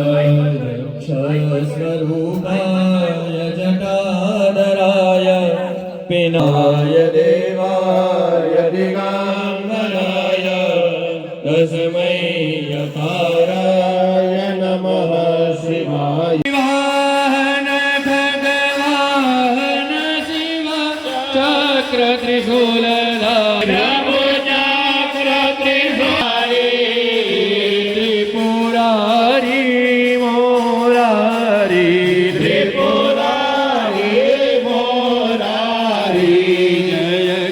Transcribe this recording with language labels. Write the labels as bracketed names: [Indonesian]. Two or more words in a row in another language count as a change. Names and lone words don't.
[Sanskrit] स्वरूपाय जटाधराय पिनाय देवाय दिगम्बराय तस्मै यकाराय नमः शिवाय वाहन [Hindi] भगवान शिव चक्र त्रिशूलधारी चक्र त्रिशूलधारी त्रिपुरारी मोरारी त्रिपुरारी मोरारी जय